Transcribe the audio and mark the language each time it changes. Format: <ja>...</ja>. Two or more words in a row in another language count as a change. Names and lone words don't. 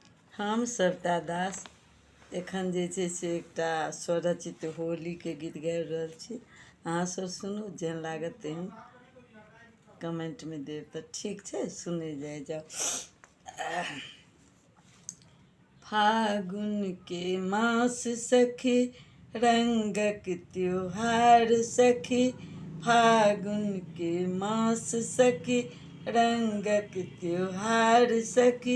<mai>हम सविता दास एखन जे छै से एकटा स्वरचित होलीके गीत गाबि रहल छी। अहाँसभ सुनू, जेहन लागत तेहन कमेंटमे देब तऽ ठीक छै, सुनै जाओ। फागुन के मास सखी, रंगक त्योहार सखी। फागुन के मास सखी, रंगक त्योहार सखी।</mai>